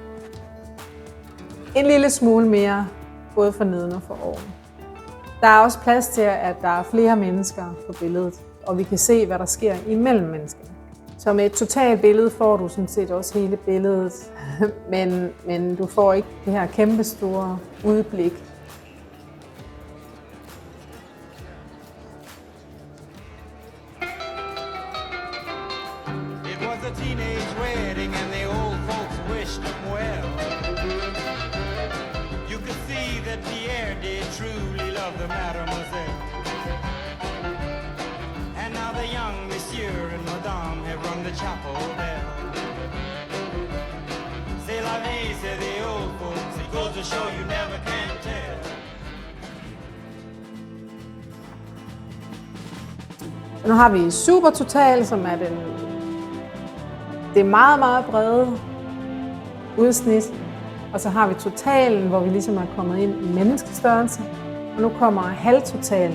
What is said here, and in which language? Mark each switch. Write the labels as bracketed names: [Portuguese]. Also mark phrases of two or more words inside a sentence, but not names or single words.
[Danish] En lille smule mere, både for neden og for oven. Der er også plads til, at der er flere mennesker på billedet, og vi kan se, hvad der sker imellem menneskerne. Så med et totalt billede får du sådan set også hele billedet, men du får ikke det her kæmpe store udblik. [English] A teenage wedding and the old folks wished them well. You could see that Pierre did truly love the mademoiselle. And now the young monsieur and madame have rung the chapel bell. [French] C'est la vie, [English] say the old folks, it goes to show you never can tell. [Danish] Nu har vi supertotal, som er det meget, meget brede udsnit, og så har vi totalen, hvor vi ligesom er kommet ind i menneskestørrelse, og nu kommer halvtotal.